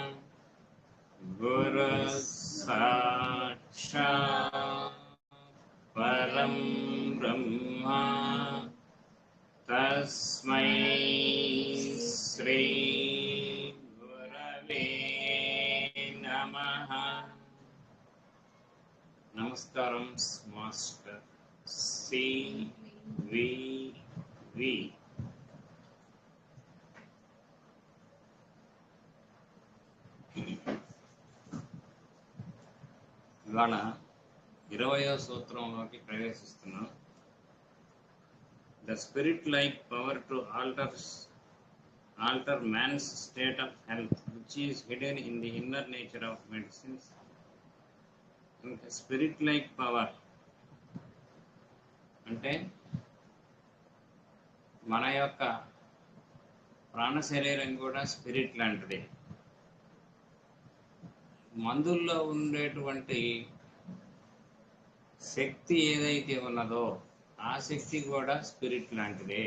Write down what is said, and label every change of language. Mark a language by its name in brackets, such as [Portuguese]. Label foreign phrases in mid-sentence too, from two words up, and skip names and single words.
[Sanskrit] गुरुः साक्षात् परं ब्रह्म तस्मै श्री गुरवे नमः। [Telugu] नमस्कारं मास्टर CVV। ఇవాళ 20వ సూత్రంలోకి ప్రవేశిస్తున్నాం. [English] The spirit-like power to alter man's state of health, which is hidden in the inner nature of medicines. Spirit-like power [Telugu] అంటే మన యొక్క ప్రాణ శరీరం కూడా స్పిరిట్ లాంటిది. మందుల్లో ఉండేటువంటి శక్తి ఏదైతే ఉన్నదో ఆ శక్తి కూడా స్పిరిట్ లాంటిదే.